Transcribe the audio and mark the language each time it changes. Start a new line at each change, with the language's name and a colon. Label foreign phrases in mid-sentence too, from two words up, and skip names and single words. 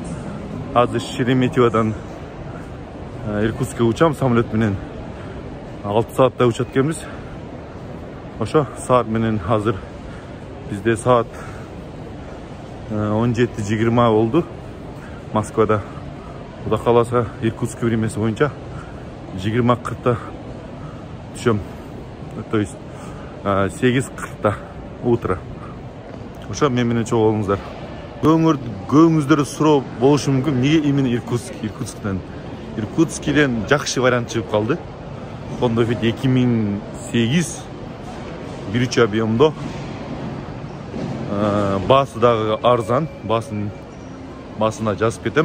Kyrgyz: Азыр Шереметьеводан Иркутскка учам самолет менен 6 саатта учат экенбиз. Ошо саат менен азыр бизде саат 17:20 болду Москвада. Кудай кааласа Иркутск времясы боюнча 20:40 түшөм.
Russian: То есть 8:40 утро.
Kyrgyz: Ошо мен менен чогуу болуңуздар. Көңүңүздөр суроо болушу мүмкүн, эмне именно Иркутсктен? Иркутскийден жакшы вариант чыгып калды. Honda Fit 2008 1.3 объемдо. Баасы дагы арзан, басына жазып кетем.